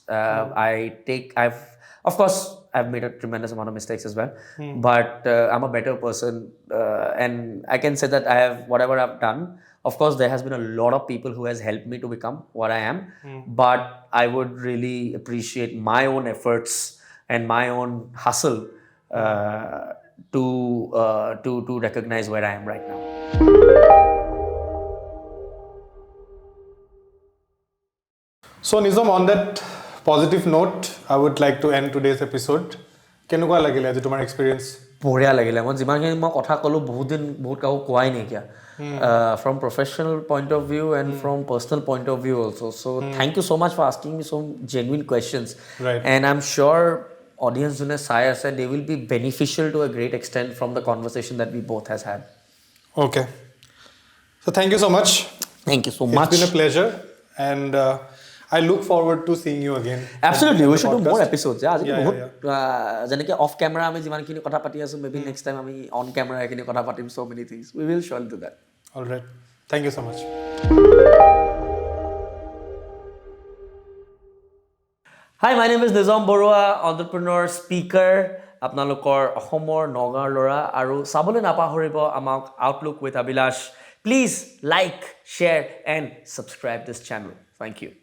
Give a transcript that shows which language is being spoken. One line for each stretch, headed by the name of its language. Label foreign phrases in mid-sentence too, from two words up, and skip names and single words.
English: Of course, I've made a tremendous amount of mistakes as well, but I'm a better person, and I can say that I have, whatever I've done, of course, there has been a lot of people who has helped me to become what I am, but I would really appreciate my own efforts and my own hustle to recognize where I am right now. So Nizom, on that positive note, I would like to end today's episode.
Assamese: কেনেকুৱা লাগিলে আজি তোমাৰ এক্সপিৰিয়েঞ্চ? বঢ়িয়া লাগিলে। মই যিমানখিনি মই কথা ক'লোঁ বহুত কাকো কোৱাই নাইকিয়া,
English: from professional point of view and from personal point of view also. So thank you so much for asking me some genuine questions. Right. And I'm sure audience
Assamese: জনে চাই আছে,
English: they will be beneficial to a great extent from the conversation that we both has had. Okay. So thank you so much. Thank you so much. It's been a pleasure, and I look forward to seeing you again. Absolutely, we should do more episodes.
Assamese: আজি
English: Yeah,
Assamese: বহুত যেনেকৈ
English: off camera
Assamese: আমি যিমানখিনি কথা পাতি আছোঁ,
English: maybe next time
Assamese: আমি
English: on camera
Assamese: এইখিনি কথা পাতিম,
English: so many things. We will surely do that. All right. Thank you so much. Hi, my name is Nizom Baruah, entrepreneur, speaker.
Assamese: আপোনালোকৰ অসমৰ নগাঁৱৰ ল'ৰা, আৰু চাবলৈ নাপাহৰিব আমাক Outlook with Abhilash.
English: Please like, share and subscribe this channel. Thank you.